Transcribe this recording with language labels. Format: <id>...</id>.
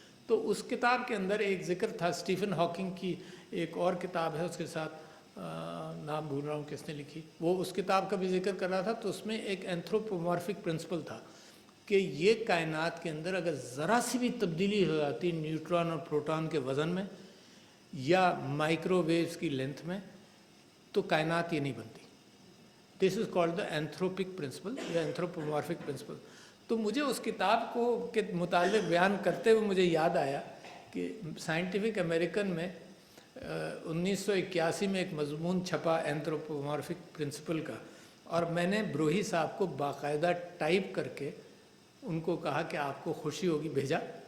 <ur>تو اس کتاب کے اندر ایک ذکر تھا، اسٹیفن ہاکنگ کی ایک اور کتاب ہے اس کے ساتھ، نام بھول رہا ہوں کس نے لکھی، وہ اس کتاب کا بھی ذکر کر رہا تھا. تو اس میں ایک اینتھروپومارفک پرنسپل تھا کہ یہ کائنات کے اندر اگر ذرا سی بھی تبدیلی ہو جاتی نیوٹران اور پروٹون کے وزن میں یا مائکرو ویوز کی لینتھ میں تو کائنات یہ نہیں بنتی.</ur> <en>This is called the anthropic principle یا anthropomorphic principle.</en> <ur>تو مجھے اس کتاب کو کے متعلق بیان کرتے ہوئے مجھے یاد آیا کہ سائنٹیفک امریکن میں 1981 میں ایک مضمون چھپا اینتھروپومارفک پرنسپل کا، اور میں نے بروہی صاحب کو باقاعدہ ٹائپ کر کے ان کو کہا کہ آپ کو خوشی ہوگی، بھیجا.</ur>